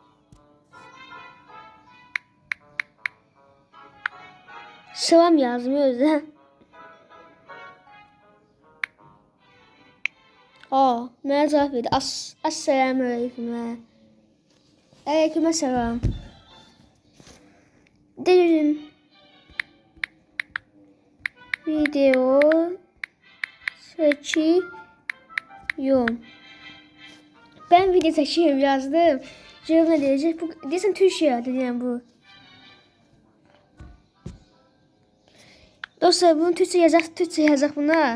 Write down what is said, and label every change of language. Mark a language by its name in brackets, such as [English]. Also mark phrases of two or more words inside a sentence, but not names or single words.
[Azerbaijani] Salam yazdım özdən. Mənə cavab verdi. Assalamu aleyküm. Aleyküm salam. Deyim. [Turkish] Video çekiyorum. Ben video çekiyorum yazdım. Cevap ne diyecek? Bu diyesen Türkçe yani bu. Dostlar bunu Türkçe yazacak buna.